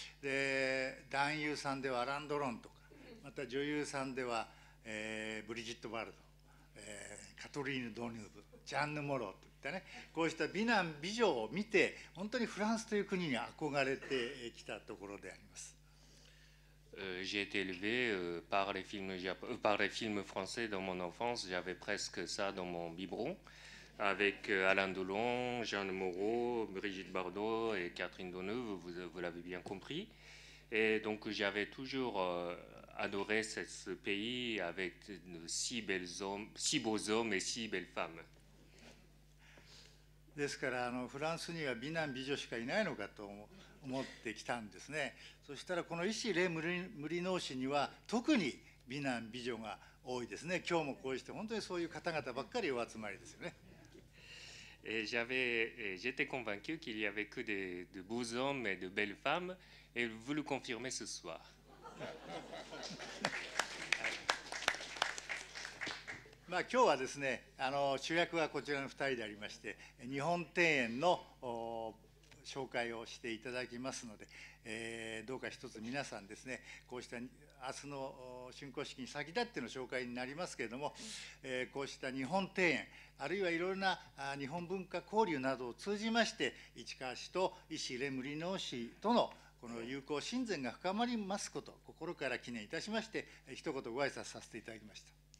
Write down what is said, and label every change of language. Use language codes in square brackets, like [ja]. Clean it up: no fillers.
[ja] で、男優さんではアラン・ドロンとか、また女優さんでは、ブリジット・バルド、カトリーヌ・ドヌーブ、ジャンヌ・モローといったね、こうした美男美女を見て、本当にフランスという国に憧れてきたところであります。 [fr] J'ai été élevé par les films français dans mon enfance. J'avais presque ça dans mon biberon, avec Alain Delon, Jeanne Moreau, Brigitte Bardot et Catherine Deneuve, vous l'avez bien compris. Et donc j'avais toujours adoré ce pays avec si beaux hommes et si belles femmes. [ja] ですからフランスには美男美女しかいないのかと思ってきたんですね。そしたらこの石レ・ムリノー市には特に美男美女が多いですね。今日もこうして本当にそういう方々ばっかりお集まりですよね。 [fr] J'étais convaincu qu'il y avait que de beaux hommes et de belles femmes, et vous le confirmez ce soir. [ja] まあ今日はですね、主役はこちらの2人でありまして、日本庭園の紹介をしていただきますので、どうか一つ皆さんですね、こうした明日の竣工式に先立っての紹介になりますけれども、こうした日本庭園、あるいはいろいろな日本文化交流などを通じまして、市川市と石レ・ムリノー市とのこの友好親善が深まりますこと、心から記念いたしまして、一言ご挨拶させていただきました。